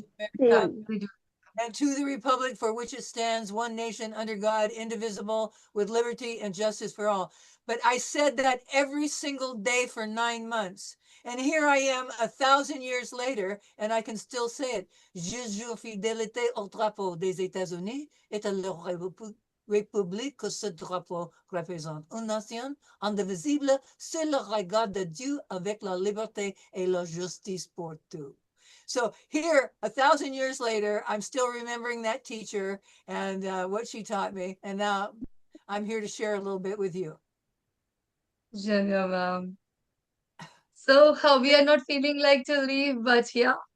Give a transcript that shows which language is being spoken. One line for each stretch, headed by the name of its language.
English: same, of America same. We do. and to the republic for which it stands, one nation under God, indivisible, with liberty and justice for all. But I said that every single day for 9 months. And here I am 1,000 years later, and I can still say it.
French: Je jure fidélité au drapeau des États-Unis et à la République que ce drapeau représente. Une nation indivisible sur le regard de Dieu avec la liberté et la justice pour tous.
English: So here, 1,000 years later, I'm still remembering that teacher and what she taught me. And now I'm here to share a little bit with you. Janya, ma'am. So we are not feeling like to leave, but yeah.